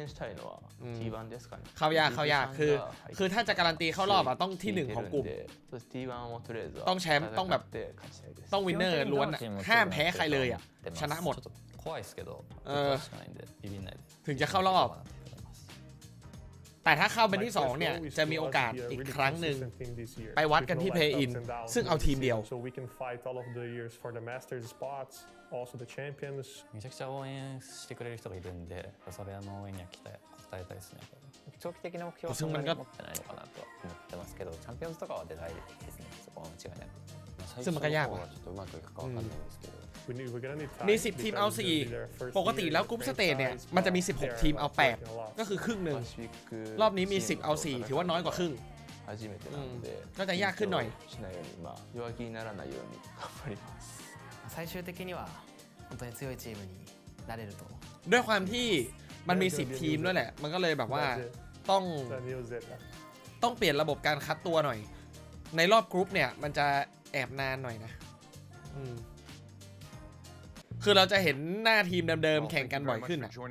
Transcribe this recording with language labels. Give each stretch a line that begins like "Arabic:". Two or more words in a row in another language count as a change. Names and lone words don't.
Thai: เข้ายากคือถ้าจะการันตีเข้ารอบอ่ะต้องที่1ของกลุ่มต้องแชมป์ต้องแบบต้องวินเนอร์ล้วนห้ามแพ้ใครเลยอ่ะชนะหมดถึงจะเข้ารอบแต่ถ้าเข้าเป็นที่2เนี่ยจะมีโอกาสอีกครั้งหนึ่งไปวัดกันที่ Play In ซึ่งเอาทีมเดียว
Japanese: めちゃくちゃ応援してくれる人がいるんで、それの応援には応えたいですね。長期的な目標はそんなに持ってないのかなと思ってますけど、チャンピオンズとかは出たいですね。そこは間違いなく。
Thai: ซึ่งมันก็ยากว่ะมี10ทีมเอา4ปกติแล้วกรุ๊ปสเตจเนี่ยมันจะมี16ทีมเอา8ก็คือครึ่งหนึ่งรอบนี้มี10เอา4ถือว่าน้อยกว่าครึ่งก็จะยากขึ้นหน่อย
Japanese: 最終的には本当に強いチームになれると
Thai: ด้วยความที่มันมี10ทีมด้วยแหละมันก็เลยแบบว่าต้องเปลี่ยนระบบการคัดตัวหน่อยในรอบกรุ๊ปเนี่ยมันจะแอบนานหน่อยนะคือเราจะเห็นหน้าทีมเดิมๆแข่งกันบ่อยขึ้น